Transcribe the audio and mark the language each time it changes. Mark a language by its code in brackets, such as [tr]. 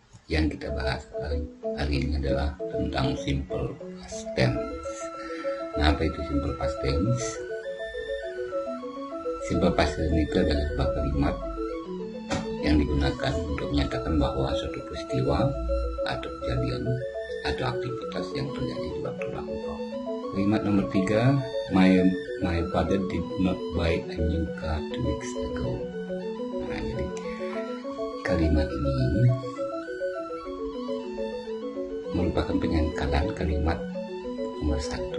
[id] Yang kita bahas hari ini adalah tentang simple past tense. Nah, apa itu simple past tense? Simple past tense itu adalah sebuah kalimat yang digunakan untuk menyatakan bahwa suatu peristiwa atau kejadian atau aktivitas yang terjadi di waktu lampau. Kalimat nomor 3, [en] my father did not buy a new car 2 weeks ago. [id] Nah, jadi kalimat ini merupakan penyangkalan kalimat nomor 1.